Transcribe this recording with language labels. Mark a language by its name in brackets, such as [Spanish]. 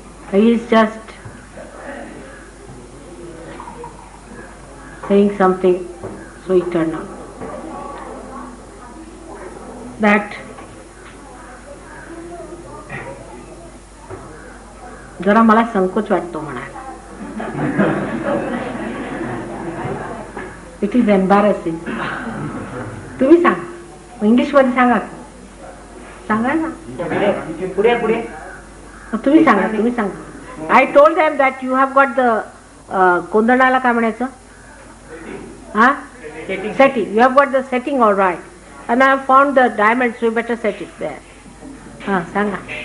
[English] He is just saying something so eternal. that [Marathi] जरा मला संकोच वाटतो म्हणायला. [English] It is embarrassing. [Marathi] तुम्ही सांगा, इंग्लिश मध्ये सांगा, सांगा ना. पुढे पुढे तुम्ही सांगा. [English] I told them that you have got the [Marathi] कोंदणाला काय म्हणायचं, हा, [English] setting. You have got the setting all right, and I have found the diamond, so you better set it there. [Marathi] Ha, sanga.